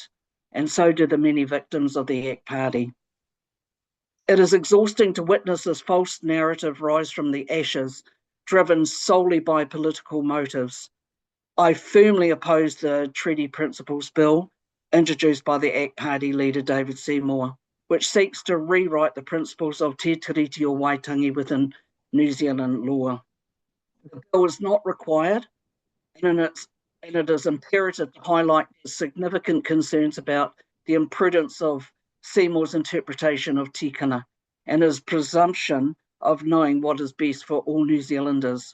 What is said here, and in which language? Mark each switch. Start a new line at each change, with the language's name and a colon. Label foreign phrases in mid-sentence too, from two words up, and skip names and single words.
English: And so do the many victims of the ACT Party. It is exhausting to witness this false narrative rise from the ashes driven solely by political motives. I firmly oppose the Treaty Principles Bill introduced by the ACT Party leader David Seymour, which seeks to rewrite the principles of te tiriti o Waitangi within New Zealand law. The bill is not required, and it is imperative to highlight the significant concerns about the imprudence of Seymour's interpretation of tikana and his presumption of knowing what is best for all New Zealanders.